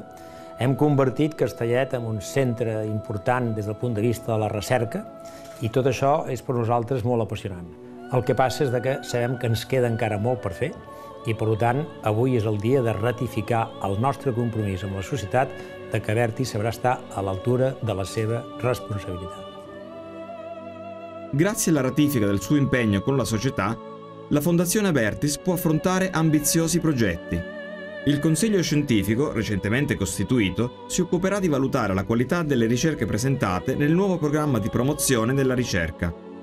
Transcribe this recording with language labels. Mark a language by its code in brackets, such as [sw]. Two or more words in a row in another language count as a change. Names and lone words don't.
[ca] Hem convertit Castellet en un centre important des del punt de vista de la recerca i tot això és per nosaltres molt apassionant. El que passa és que sabem que ens queda encara molt per fer i, per tant, avui és el dia de ratificar el nostre compromís amb la societat de que Abertis sabrà estar a l'altura de la seva responsabilitat. [it] Grazie alla ratifica del suo impegno con la società, la Fondazione Abertis può affrontare ambiziosi progetti. Il Consiglio Scientifico, recentemente costituito, si occuperà di valutare la qualità delle ricerche presentate nel nuovo programma di promozione della ricerca.